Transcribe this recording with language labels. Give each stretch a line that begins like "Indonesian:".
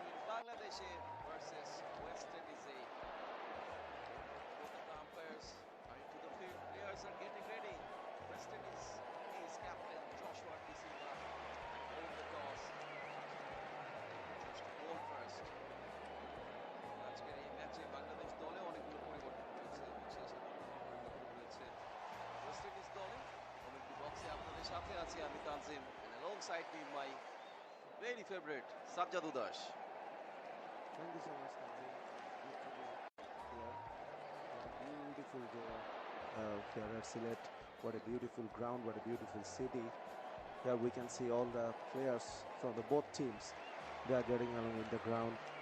English: Bangladesh versus West Indies. Both of the umpires are into the field. Players are getting ready. West Indies ace captain Joshua De Silva won the toss. Choose to bowl first.
Bangla: আজকের এই ম্যাচে বাংলাদেশ দলে অনেকগুলো পরিবর্তন রয়েছে এবং সেই সাথে অন্যান্য পরিবর্তন রয়েছে ওয়েস্ট ইন্ডিজ দলে। কমেন্ট্রি বক্সে আপনাদের সাথে আছি আমি Tanzim,
English: and alongside me my very favorite
Bangla: Sajjad উদাস।
English: Thank you so much, Tanzim. Good to be here. What a beautiful day here at Sylhet. What a beautiful ground, what a beautiful city. Here we can see all the players from the both teams. They are getting along with the ground.